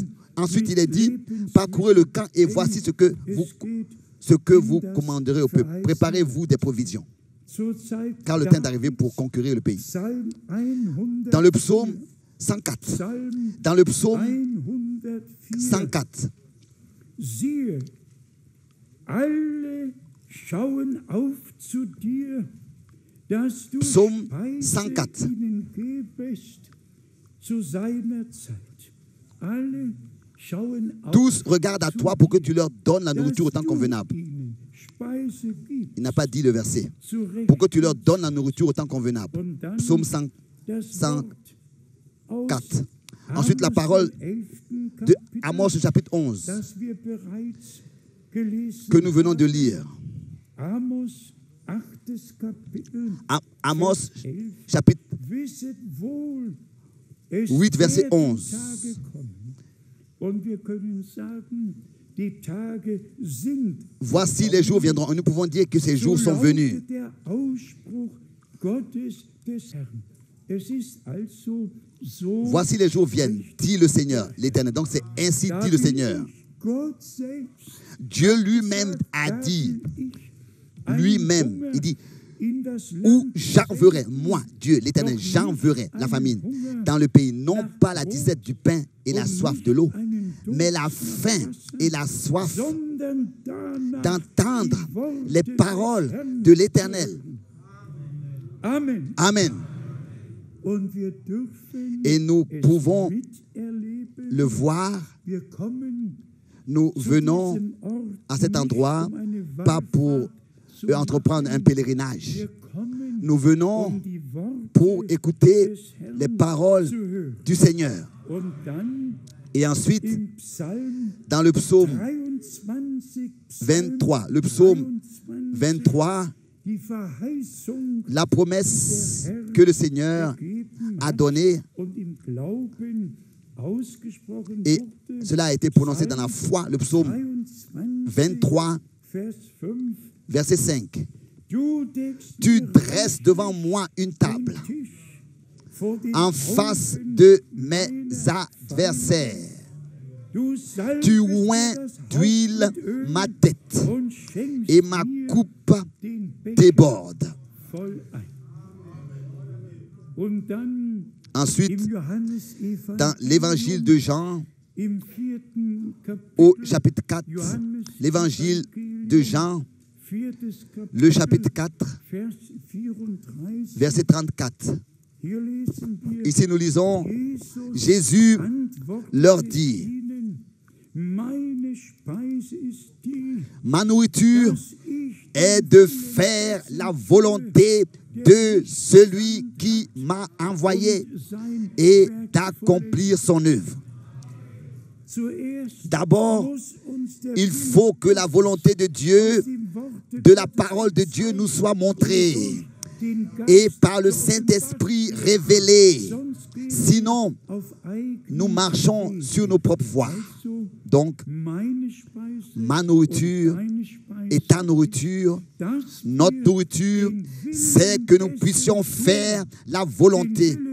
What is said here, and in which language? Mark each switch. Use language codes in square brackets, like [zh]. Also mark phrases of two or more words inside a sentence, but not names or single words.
[fr] Ensuite, il est dit, parcourez le camp et voici ce que vous commanderez au peuple. Préparez-vous des provisions, car le temps est arrivé pour conquérir le pays. Dans le psaume 104, dans le psaume 104, [de] Siehe, alle schauen auf zu dir, dass du [fr] Psaume [de] Speise 104. ihnen gebest zu seiner Zeit. Alle schauen auf [fr] Tous regardent à toi pour que tu leur donnes la [de] dass [fr] nourriture au temps du convenable. [de] ihnen Speise gibst, [fr] Il n'a pas dit le verset. [de] zu Recht. [fr] Pour que tu leur donnes la nourriture au temps convenable. [de] Und dann [fr] Psaume [de] das 104. Wort aus [fr] Ensuite, la Amos, parole [de] dem 11. [fr] de [de] Kapitel, [fr] Amos au chapitre 11 [de] das wir bereits gelesen [fr] que nous venons de [de] haben. [fr] lire. [de] Amos, 8. Kapitel, Amos Vers 11. [fr] chapitre [de] Wisset wohl, es [fr] 8, Verset [de] werden 11. Tage kommen. Und wir können sagen, die Tage sind. [fr] Voici les jours viendront. Et nous pouvons dire que ces jours sont venus. [de] lautet der Ausspruch Gottes des Herrn. Es ist also so. [fr] Voici les jours viennent, dit le Seigneur, l'Éternel. Donc c'est ainsi dit le Seigneur. [de] Gott selbst [fr] Dieu lui-même a dit, lui-même, il dit, [de] in das [fr] où [de] Land [fr] j'enverrai, moi, Dieu, l'Éternel, j'enverrai la famine dans le pays, non pas la disette du pain et la soif de l'eau, mais la faim et la soif [de] sondern danach [fr] d'entendre [de] die Worte [fr] les [de] des [fr] paroles [de] Herrn [fr] de l'Éternel. Amen. Amen. [de] Und wir dürfen [fr] Et nous [de] es [fr] pouvons [de] miterleben. [fr] le voir. [de] Wir kommen [fr] Nous [de] zu [fr] venons [de] diesem Ort [fr] à cet [de] nicht [fr] endroit [de] um eine [fr] pas pour [de] Wallfahrt zu [fr] entreprendre un [de] machen. [fr] pèlerinage. [de] Wir kommen, [fr] Nous venons [de] um die Worte [fr] pour écouter [de] des Herrn [fr] les paroles [de] zu hören. [fr] du Seigneur. [de] Und dann [fr] Et ensuite, [de] im Psalm [fr] dans le psaume 23, 23, le psaume 23, [de] die Verheißung [fr] la promesse que le Seigneur [de] gegeben [fr] a [de] hat [fr] donnée, [de] und im Glauben ausgesprochen [fr] et [de] wurde. [fr] cela a été prononcé dans la foi, le psaume 23, [de] Vers 5. [fr] verset 5. [de] Du deckst [fr] Tu [de] mir [fr] dresses devant moi une [de] den [fr] table [de] Tisch vor den [fr] en face [de] Augen [fr] de mes [de] meiner [fr] adversaires. [de] Du salbest [fr] Tu [de] mir [fr] oins [de] das Haupt [fr] d'huile [de] mit Öl [fr] ma tête [de] und schenkst [fr] et ma [de] mir [fr] coupe [de] den Becher [fr] déborde. [de] voll ein. Und dann [fr] Ensuite, [de] im [fr] dans l'évangile de Jean, [de] im 4. Kapitel, [fr] au chapitre 4, Johannes l'évangile de Jean, 4. le chapitre 4, [de] Vers 34. [fr] verset 34. [de] Hier lesen wir, [fr] Ici, nous lisons, Jesus Jésus [de] antwortete [fr] leur dit, [de] ihnen, meine Speise ist die, [fr] ma nourriture [de] dass ich [fr] est de faire la volonté de celui qui m'a envoyé [de] sein [fr] et [de] Werk [fr] d'accomplir son œuvre. [de] Zuerst [fr] D'abord, [de] muss uns der [fr] il faut que la volonté de Dieu, [de] Wille im Worte [fr] de la parole de Dieu nous soit montrée. et par le Saint-Esprit révélé. Sinon, nous marchons sur nos propres voies. Donc, ma nourriture et ta nourriture, notre nourriture, c'est que nous puissions faire la volonté